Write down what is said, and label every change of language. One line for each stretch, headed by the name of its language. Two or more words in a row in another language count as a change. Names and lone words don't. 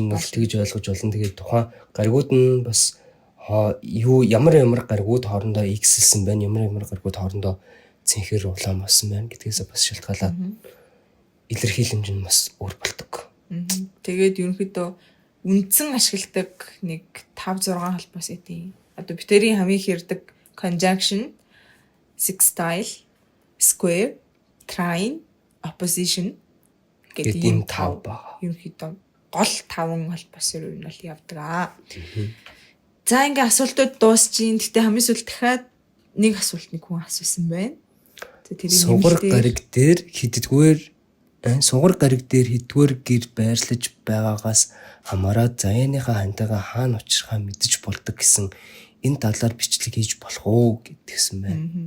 Mongolian: Ер нь бол тэгж ойлгож болно. Тэгээд тухайн гаригууд нь бас ямар гаригууд хоорондоо X-сэн байна, ямар гаригууд хоорондоо цэнхэр улаан болсон байна гэдгээс бас шалтгаалаад илэрхийлэмж нь бас өөр болдог. Тэгээд ерөнхийдөө үндсэн ашигладаг нэг 5 6 холбоос эдийн. Одоо битэрийн хамгийн хэрдэг
English: conjunction, sextile, square, trine, opposition
Mongolian: гэдэг ийм 5 байна. Ерөнхийдөө гол 5 бол бас ер нь бол явдаг аа. За ингээ асуултууд дуусчихин. Гэтэ хамгийн сүүлд дахиад нэг асуулт нэг хүн асуусан байна. Сугар гариг дээр хэдгээр гэр байрлаж байгаагаас хамаараад заяаныхаа хантайгаа хаана учрахаа мэдэж болдог гэсэн энэ талаар бичлэг хийж болох уу гэдгсэн байна.